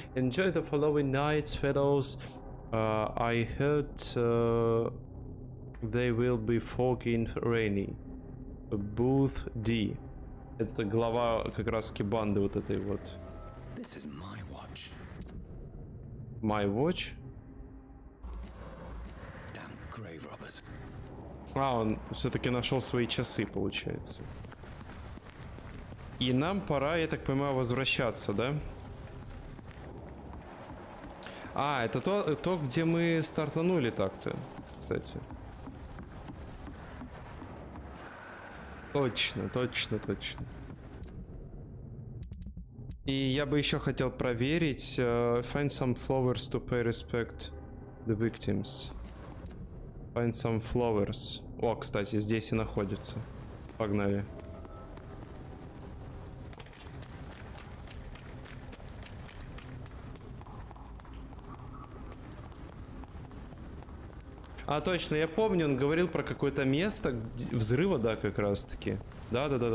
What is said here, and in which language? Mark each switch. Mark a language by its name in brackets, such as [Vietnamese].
[English] Enjoy the following nights, fellows. I heard they will be fucking rainy. Booth D. [Russian] Это глава как раз-таки банды вот этой вот. [English] This is my watch. My watch? Damn grave robbers. [Russian] А, он все-таки нашел свои часы, получается. И нам пора, я так понимаю, возвращаться, да? А, это то, где мы стартанули так-то, кстати. Точно, точно, точно. И я бы еще хотел проверить. [English] Find some flowers to pay respect the victims. Find some flowers. [Russian] О, кстати, здесь и находится. Погнали. А, точно, я помню, он говорил про какое-то место взрыва, да, как раз таки. Да.